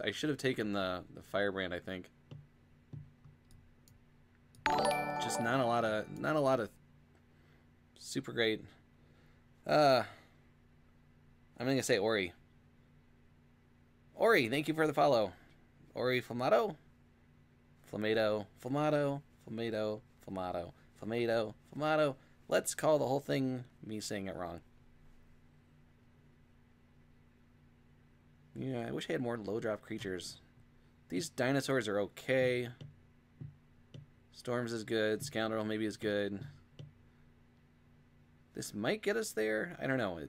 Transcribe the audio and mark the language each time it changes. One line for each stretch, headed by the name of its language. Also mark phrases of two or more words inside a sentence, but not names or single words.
English: I should have taken the Firebrand, I think. Just not a lot of super great. I'm gonna say Ori. Ori, thank you for the follow. Ori Flamato. Flamato. Flamato. Flamato. Flamato. Flamato. Flamato. Let's call the whole thing me saying it wrong. Yeah, I wish I had more low drop creatures. These dinosaurs are okay. Storms is good. Scoundrel maybe is good. This might get us there. I don't know.